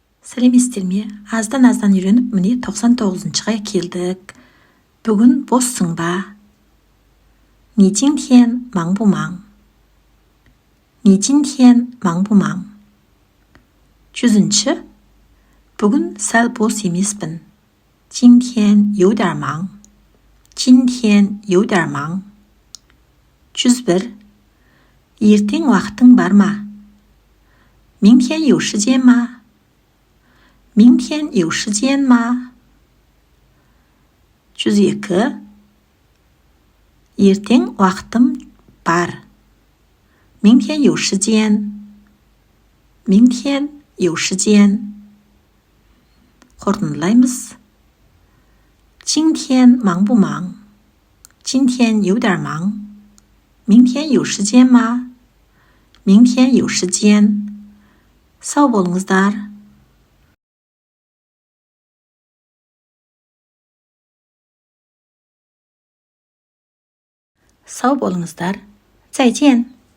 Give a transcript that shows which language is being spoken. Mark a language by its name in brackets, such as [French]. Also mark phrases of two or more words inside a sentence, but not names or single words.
[Kazakh] Сәлеметсіздер ме? Аздан үйреніп, міне 99-ға келдік. Бүгін боссың ба? [Chinese] 你今天忙不忙? 你今天忙不忙? [Kazakh] 100-ші. Бүгін сәл бос емеспін. [Chinese] 今天有点忙. 今天有点忙. [Kazakh] 101. ертең уақытың бар ма? [Chinese] 明天有时间吗? 明天有时间吗? [Kazakh] 102. ертең уақытым бар. [Chinese] 明天有时间. 明天有时间. [Kazakh] қорытындылаймыз. [Chinese] 今天忙不忙? 今天有点忙. 明天有时间吗? 明天有时间. [Kazakh] сау болыңыздар. сау болыңыздар. [Chinese] 再见.